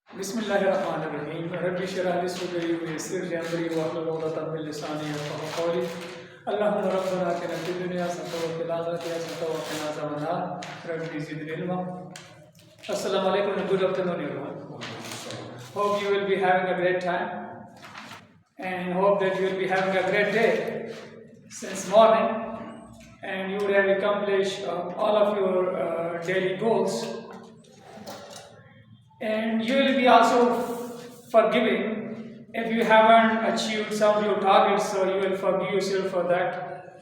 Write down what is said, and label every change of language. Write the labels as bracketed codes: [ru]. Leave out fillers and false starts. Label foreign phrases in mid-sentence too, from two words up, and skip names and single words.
[ar] بسم الله الرحمن الرحيم رب اشرح لي صدري ويسر لي أمري واحلل عقدة من لساني يفقهوا قولي اللهم ربنا آتنا في الدنيا حسنة وفي الآخرة حسنة وقنا عذاب النار رب زدني علما. السلام عليكم [en] and good afternoon everyone. Hope you will be having a great time and hope that you will be having a great day since morning and you would have accomplished all of your daily goals. And you will be also forgiving if you haven't achieved some of your targets, so you will forgive yourself for that.